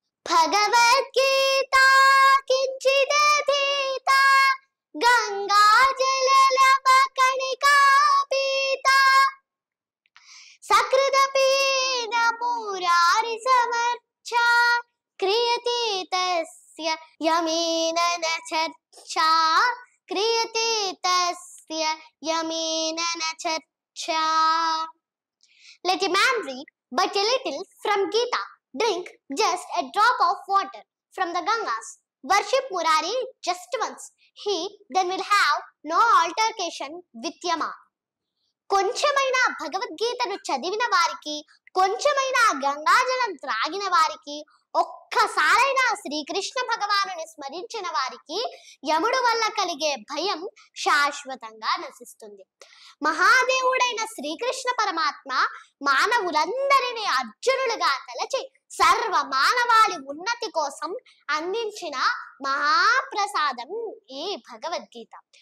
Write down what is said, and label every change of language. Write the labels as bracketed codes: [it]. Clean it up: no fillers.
[sa] భగవద్గీత కించిదధీత గంగా జలలవ కణికా పీత సకృదపీన మురారి సమర్చ క్రియతే తస్య యమేన న చర్చా క్రియతే తస్య యమేన న చర్చా. [en] Let a man read but a little from Gita, drink just a drop of water from the Gangas, worship Murari just once, he then will have no altercation with Yama. [te] కొంచెమైనా భగవద్గీతను చదివిన వారికి, కొంచెమైనా గంగాజలం త్రాగిన వారికి, ఒక్కసారైనా శ్రీకృష్ణ భగవానుని స్మరించిన వారికి యముడు వల్ల కలిగే భయం శాశ్వతంగా నశిస్తుంది. మహాదేవుడైన శ్రీకృష్ణ పరమాత్మ మానవులందరినీ అర్జునులుగా తలచి సర్వ మానవాళి ఉన్నతి కోసం అందించిన మహాప్రసాదం ఈ భగవద్గీత.